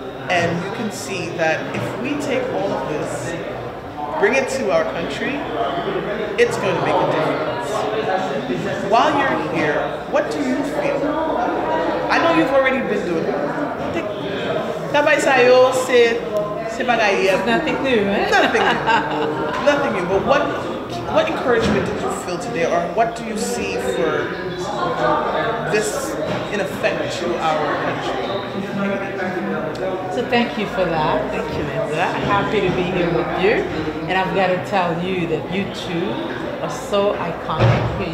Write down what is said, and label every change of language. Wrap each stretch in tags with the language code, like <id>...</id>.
<en>And you can see that if we take all of this, bring it to our country, it's going to make a difference. While you're here, what do you feel? I know you've already been doing it.</en> <fr>Travail ça yo, c'est bagaille.</fr> <en>It's nothing new, eh? Nothing new. Nothing new. But what encouragement did you feel today, or what do you see for this in effect to our country? So thank you for that. Thank you, Linda. Happy to be here with you. And I've got to tell you that you two are so iconic.</en>